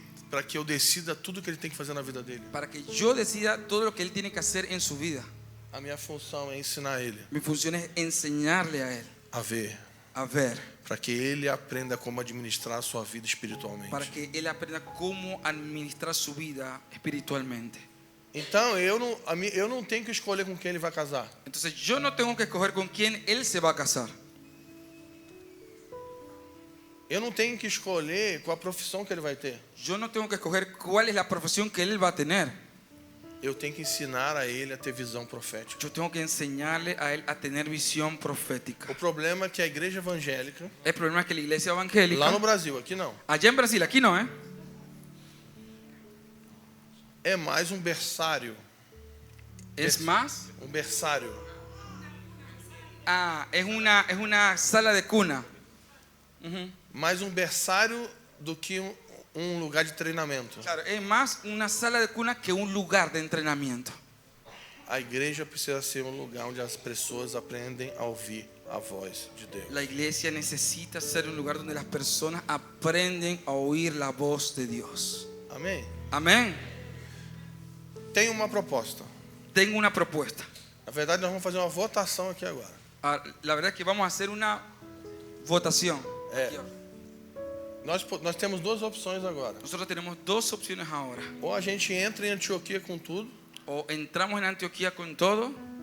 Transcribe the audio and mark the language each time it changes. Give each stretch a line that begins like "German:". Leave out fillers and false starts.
Portuguese: para que eu decida tudo que ele tem que fazer na vida dele.
Spanish: para que yo decida todo lo que él tiene que hacer en su vida.
Portuguese: A minha função é ensinar ele
Spanish: Mi función es enseñarle a él
Portuguese: a ver,
Spanish: a ver,
Portuguese: para que ele aprenda como administrar a sua vida espiritualmente.
Spanish: para que él aprenda cómo administrar su vida espiritualmente.
Portuguese: Então eu não tenho que escolher com quem ele vai casar.
Spanish: Entonces yo no tengo que escoger con quién él se va a casar.
Portuguese: Eu não tenho que escolher qual a profissão que ele vai ter.
Spanish: Yo no tengo que escoger cuál es la profesión que él va a tener.
Portuguese: Eu tenho que ensinar a ele a ter visão profética.
Spanish: Yo tengo que enseñarle a él a tener visión profética.
Portuguese: O problema é que a igreja evangélica,
Spanish: El problema es que la iglesia
Portuguese: lá
Spanish: evangélica,
Portuguese: no Brasil, aqui não,
Spanish: allá en Brasil, aquí no,
Portuguese: é mais um berçário.
Spanish: es más,
Portuguese: Um berçário.
Spanish: es una sala de cuna.
Portuguese: Mais um berçário do que lugar de treinamento.
Spanish: Claro, es más una sala de cuna que un lugar de entrenamiento.
Portuguese: A igreja precisa ser um lugar onde as pessoas aprendem a ouvir a voz de Deus.
Spanish: La iglesia necesita ser un lugar donde las personas aprenden a oír la voz de Dios.
Portuguese: Amém?
Spanish: Amén.
Portuguese: Tem uma proposta.
Spanish: Tengo una propuesta.
Portuguese: Na verdade, nós vamos fazer uma votação aqui agora.
Spanish: La verdad es que vamos a hacer una votación.
Portuguese: Nós temos duas opções agora.
Spanish: Nosotros tenemos dos opciones ahora.
Portuguese: Ou a gente entra em Antioquia com tudo,
Spanish: O entramos en Antioquía con todo,